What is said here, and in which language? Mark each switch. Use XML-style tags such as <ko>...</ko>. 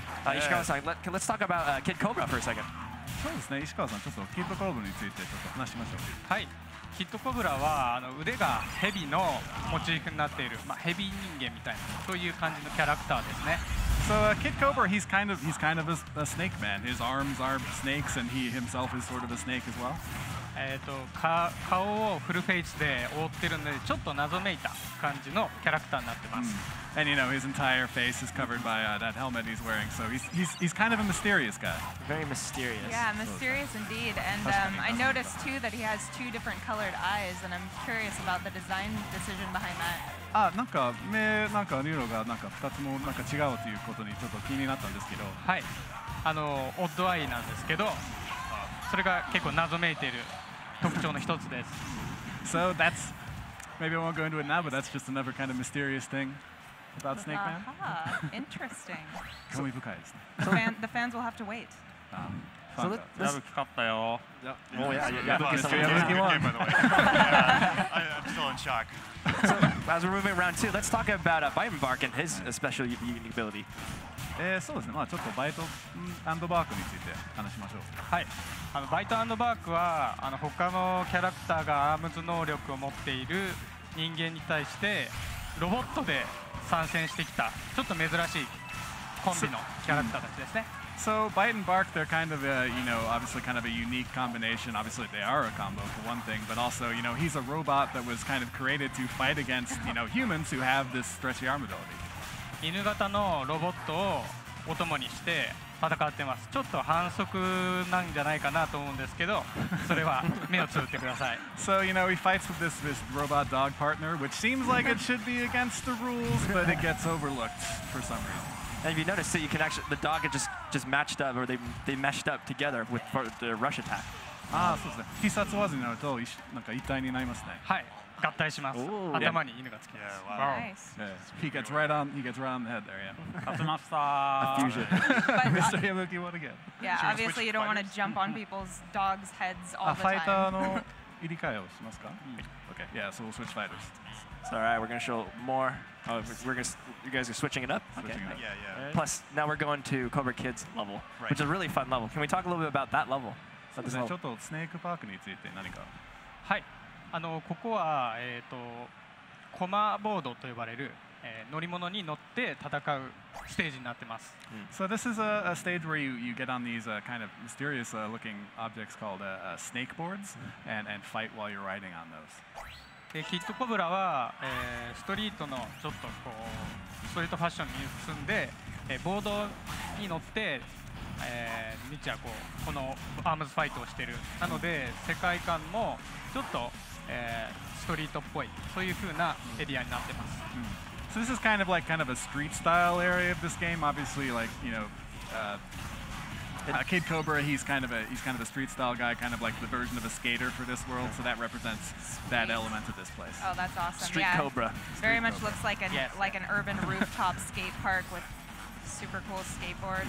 <en>Ishikawa-san, let's talk about Kid Cobra for a second.</en> <ja>そうですね、石川さん、ちょっとキッドコブラについてちょっと話しましょう。はい。キッドコブラは腕がヘビのモチーフになっている、ヘビ人間みたいなそういう感じのキャラクターですね。</ja> <en>So Kid Cobra, he's kind of a snake man. His arms are snakes, and he himself is sort of a snake as well.</en> <ja>顔をフルフェイスで覆ってるのでちょっと謎めいた感じのキャラクターになってます。</ja> <en>And you know his entire face is covered by that helmet he's wearing, so he's kind of a mysterious guy. Very mysterious. Yeah, mysterious indeed. And I noticed too that he has two different colored eyes, and I'm curious about the design decision behind that.</en> <ja>なんか目なんか色がなんか2つもなんか違うということにちょっと気になったんですけど。はい。オッドアイなんですけど、それが結構謎めいている特徴の一つです。</ja> <en>So that's maybe I won't go into it now, but that's just another kind of mysterious thing about Snake Man. Interesting.</en> <ja>興味深いですね。</ja> <en>The fans will have to wait. So let's. Oh yeah, I'm still in shock. So as we're moving around too, let's talk about Bite and Bark and his special unique ability.</en> <ja>そうですね、ちょっとバイトアンドバークについて話しましょう。はい。バイトアンドバークは他のキャラクターがアームズ能力を持っている人間に対してロボットで参戦してきたちょっと珍しいコンビのキャラクターたちですね。</ja> <en>So Bite and Bark, they're kind of obviously kind of a unique combination. Obviously they are a combo for one thing, but also, he's a robot that was kind of created to fight against, humans who have this stretchy arm ability.</en> <ja>犬型のロボットをお供にして戦ってます。ちょっと反則なんじゃないかなと思うんですけど、それは目をつぶってください。</ja> <en>So he fights with this robot dog partner, which seems like it should be against the rules, but it gets overlooked for some reason. And if you notice, you can actually the dog is just matched up, or they meshed up together with for the rush attack.</en> <ja>そうですね。必殺技になるとなんか一体になりますね。はい。合体します。頭に犬がつきます。</ja> <en>He gets right on the head there, yeah.</en> <ja>勝ちました。</ja> <en>Fusion. Mr. Yabuki, what again? Yeah, obviously you don't want to jump on people's dogs' heads all the</en> <ja>ファイター</ja> <en>time.</en> <ja>の入り替えをしますか?</ja> <en>Okay, yeah, so we'll switch fighters. So, all right, we're gonna show more. Oh, you guys are switching it up. Okay. Yeah. Plus, now we're going to Cobra Kid's level, which is a really fun level. Can we talk a little bit about that level?</en> <ja>そうですね。ちょっとスネークパークについて何か。はい。ここはコマボードと呼ばれる乗り物に乗って戦うステージになってます。</ja> <en>So this is a stage where you get on these kind of mysterious looking objects called snake boards and fight while you're riding on those.</en> <ja>キッドコブラはストリートのちょっとこうストリートファッションに進んでボードに乗って日夜このアームズファイトをしている。なので世界観もちょっとストリートっぽいそういう風なエリアになってます。</ja> <en>So this is kind of a street style area of this game. Obviously, Kid Cobra, he's kind of a street style guy, kind of like the version of a skater for this world. So that represents that element of this place. Oh, that's awesome. Street Cobra. Very much looks like an urban rooftop skate park with super cool skateboards.</en>